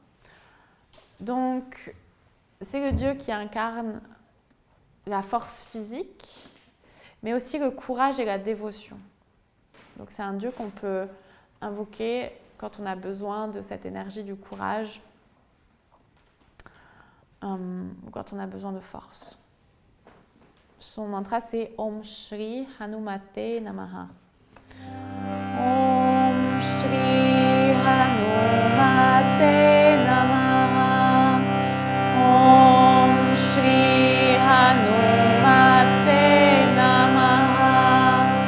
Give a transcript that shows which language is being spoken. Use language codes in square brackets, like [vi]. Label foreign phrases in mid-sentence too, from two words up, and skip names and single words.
[fr] Donc, c'est le dieu qui incarne la force physique, mais aussi le courage et la dévotion. Donc, c'est un dieu qu'on peut invoquer quand on a besoin de cette énergie du courage, ou quand on a besoin de force. Son mantra, c'est [sa] ॐ श्री हनुमते नमः. ॐ श्री हनुमते नमः. ॐ श्री हनुमते नमः.